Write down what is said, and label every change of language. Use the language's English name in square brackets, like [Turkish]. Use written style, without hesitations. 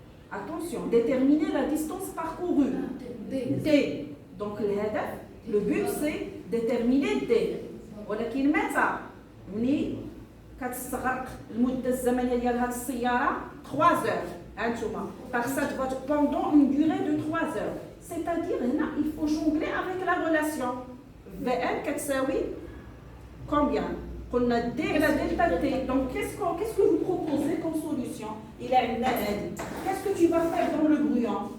[French] Attention, déterminer la distance parcourue. D. Donc, le but c'est déterminer D. [Arabic] ولكن متى مني كتستغرق المده الزمنيه ديال هذه السياره 3 heures هانتوما [French] par cette voiture pendant une durée de 3 heures. C'est-à-dire [Arabic] هنا [French] il faut jongler avec la relation. VM كتساوي combien? [Arabic] قلنا [French] D على delta T. Donc qu'est-ce que vous proposez comme solution? Il a une aide. Qu'est-ce que tu vas faire dans le brouillon?